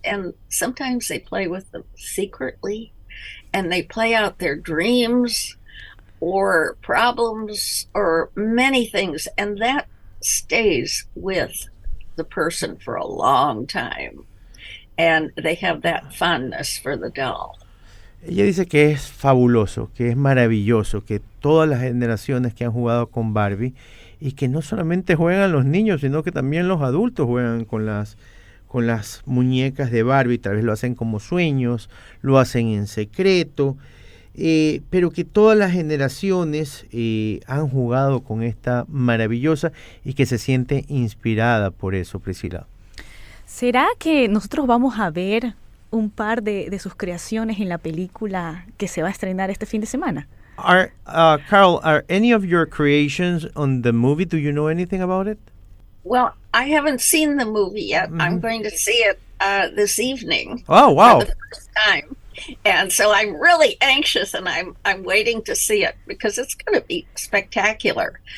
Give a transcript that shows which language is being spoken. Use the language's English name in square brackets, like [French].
[English] And sometimes they play with them secretly and they play out their dreams or problems or many things, and that stays with the person for a long time, and they have that fondness for the doll. [Spanish] Ella dice que es fabuloso, que es maravilloso, que todas las generaciones que han jugado con Barbie, y que no solamente juegan los niños, sino que también los adultos juegan con las muñecas de Barbie, tal vez lo hacen como sueños, lo hacen en secreto, pero que todas las generaciones han jugado con esta maravillosa y que se siente inspirada por eso, Priscila. ¿Será que nosotros vamos a ver un par de sus creaciones en la película que se va a estrenar este fin de semana? [English] Carol, are any of your creations on the movie? Do you know anything about it? Well, I haven't seen the movie yet. Mm-hmm. I'm going to see it this evening. Oh, wow. For the first time. And so I'm really anxious, and I'm waiting to see it because it's going to be spectacular.